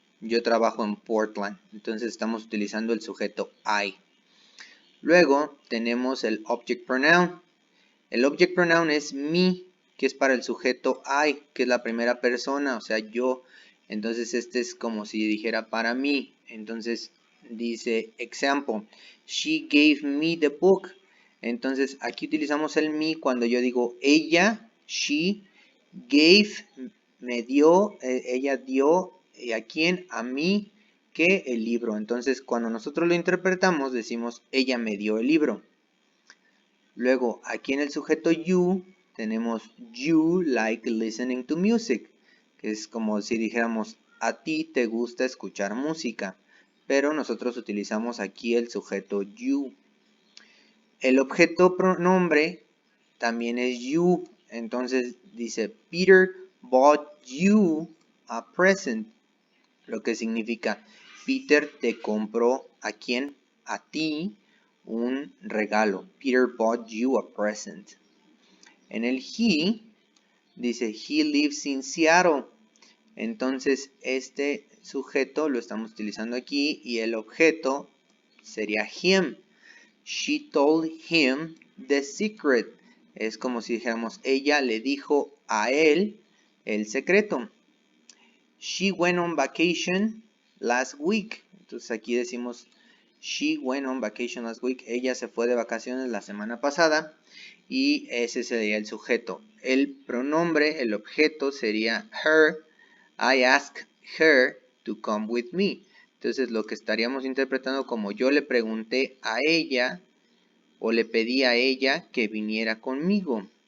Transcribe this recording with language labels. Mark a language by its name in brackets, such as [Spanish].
[Spanish] Yo trabajo en Portland. Entonces estamos utilizando el sujeto I. Luego tenemos el object pronoun. El object pronoun es me, que es para el sujeto I, que es la primera persona, o sea, yo. Entonces este es como si dijera para mí. Entonces dice example, [English] she gave me the book. [Spanish] Entonces aquí utilizamos el me cuando yo digo ella, [English] she, gave, [Spanish] me dio, ella dio, ¿a quién? A mí, que el libro. Entonces cuando nosotros lo interpretamos decimos ella me dio el libro. Luego, aquí en el sujeto you, tenemos [English] you like listening to music, [Spanish] que es como si dijéramos, a ti te gusta escuchar música, pero nosotros utilizamos aquí el sujeto you. El objeto pronombre también es you, entonces dice, [English] Peter bought you a present, [Spanish] lo que significa, Peter te compró, ¿a quién? A ti, un regalo. [English] Peter bought you a present. [Spanish] En el he, dice, [English] he lives in Seattle. [Spanish] Entonces, este sujeto lo estamos utilizando aquí y el objeto sería him. [English] She told him the secret. [Spanish] Es como si dijéramos, ella le dijo a él el secreto. [English] She went on vacation last week. [Spanish] Entonces aquí decimos, [English] she went on vacation last week. [Spanish] Ella se fue de vacaciones la semana pasada. Y ese sería el sujeto. El pronombre, el objeto sería her. [English] I asked her to come with me. [Spanish] Entonces lo que estaríamos interpretando como yo le pregunté a ella o le pedí a ella que viniera conmigo.